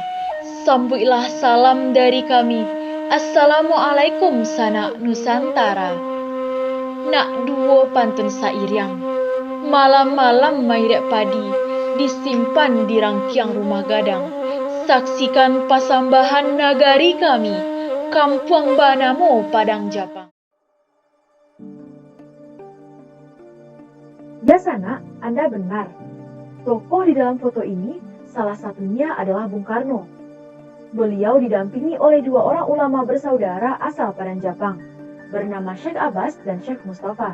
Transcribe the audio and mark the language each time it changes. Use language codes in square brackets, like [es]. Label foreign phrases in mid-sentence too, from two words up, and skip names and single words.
[min] Sambuiklah salam dari kami, Assalamualaikum sanak Nusantara. Nak duo pantun sairiang, malam-malam mairek padi, disimpan di rangkiang rumah gadang. Saksikan pasambahan nagari kami, Kampung Banamo Padang Japang. [id] Ya Sana, Anda benar. Tokoh di dalam foto ini salah satunya adalah Bung Karno. Beliau didampingi oleh dua orang ulama bersaudara asal Padang Japang, bernama Syekh Abbas dan Syekh Mustafa.